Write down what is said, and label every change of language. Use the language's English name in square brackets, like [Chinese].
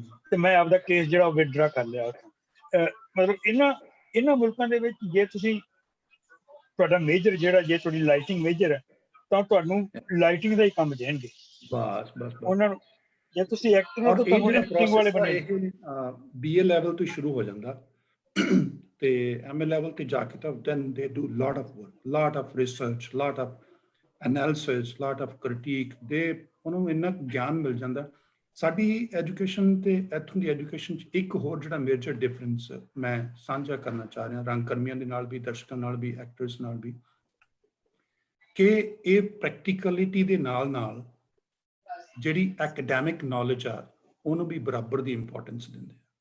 [Punjabi] ਤੇ ਮੈਂ ਆਪਦਾ ਕੇਸ ਜਿਹੜਾ ਉਹ ਵਿਦਡਰਾ ਕਰ ਲਿਆ। ਮਤਲਬ ਇਹਨਾਂ ਮੁਲਕਾਂ ਦੇ ਵਿੱਚ ਜੇ ਤੁਸੀਂ ਤੁਹਾਡਾ ਮੇਜਰ ਜਿਹੜਾ, ਜੇ ਤੁਹਾਡੀ ਲਾਈਟਿੰਗ ਮੇਜਰ ਹੈ, ਤਾਂ ਤੁਹਾਨੂੰ ਲਾਈਟਿੰਗ ਦਾ ਹੀ ਕੰਮ ਦੇਣਗੇ ਉਹਨਾਂ ਨੂੰ। ਜੇ ਤੁਸੀਂ ਐਕਟਰ ਹੋ ਤਾਂ ਤੁਹਾਨੂੰ ਐਕਟਿੰਗ ਵਾਲੇ ਬਣਾਏ। BA ਲੈਵਲ ਤੋਂ ਸ਼ੁਰੂ ਹੋ ਜਾਂਦਾ, ਤੇ MA ਲੈਵਲ ਤੇ ਜਾ ਕੇ ਤਾਂ [English] then they do lot of work, lot of research, lot of analysis, lot of critique। [Punjabi] ਉਹਨਾਂ ਨੂੰ ਇੰਨਾ ਗਿਆਨ ਮਿਲ ਜਾਂਦਾ। ਸਾਡੀ ਐਜੂਕੇਸ਼ਨ ਤੇ ਇੱਥੋਂ ਦੀ ਐਜੂਕੇਸ਼ਨ 'ਚ ਇੱਕ ਹੋਰ ਜਿਹੜਾ ਮੇਜਰ ਡਿਫਰੈਂਸ ਮੈਂ ਸਾਂਝਾ ਕਰਨਾ ਚਾਹ ਰਿਹਾ ਰੰਗ ਕਰਮੀਆਂ ਦੇ ਨਾਲ ਵੀ, ਦਰਸ਼ਕਾਂ ਨਾਲ ਵੀ, ਐਕਟਰਸ ਨਾਲ ਵੀ, ਕਿ ਇਹ ਪ੍ਰੈਕਟੀਕਲਿਟੀ ਦੇ ਨਾਲ ਜਿਹੜੀ ਐਕੈਡੈਮਿਕ ਨੌਲੇਜ ਆ ਉਹਨੂੰ ਵੀ ਬਰਾਬਰ ਦੀ ਇੰਪੋਰਟੈਂਸ ਦਿੰਦੇ ਆ।